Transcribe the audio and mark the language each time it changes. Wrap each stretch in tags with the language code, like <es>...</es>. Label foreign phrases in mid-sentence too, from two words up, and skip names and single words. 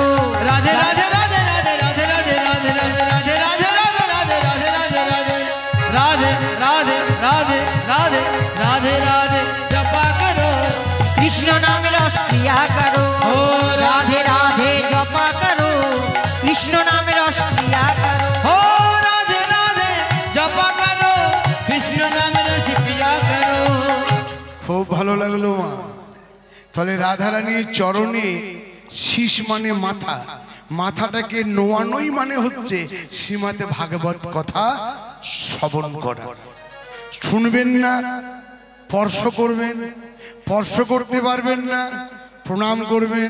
<hi>राधे राधे राधे राधे राधे राधे राधे राधे राधे राधे राधे राधे राधे राधे राधे राधे राधे राधे राधे जपा करो, कृष्ण नाम रस पिया करो। ओ राधे राधे जपा करो, कृष्ण नाम रस पिया करो। हो राधे राधे जपा करो, कृष्ण नाम रस पिया करो।</hi> <bn>খুব ভালো লাগলো মা। তাহলে রাধারানীর চরণে শীষ মানে মাথা, মাথাটাকে নোয়ানোই মানে হচ্ছে শ্রীমতে ভাগবত কথা শ্রবণ করা। শুনবেন না, স্পর্শ করবেন, স্পর্শ করতে পারবেন না, প্রণাম করবেন।</bn>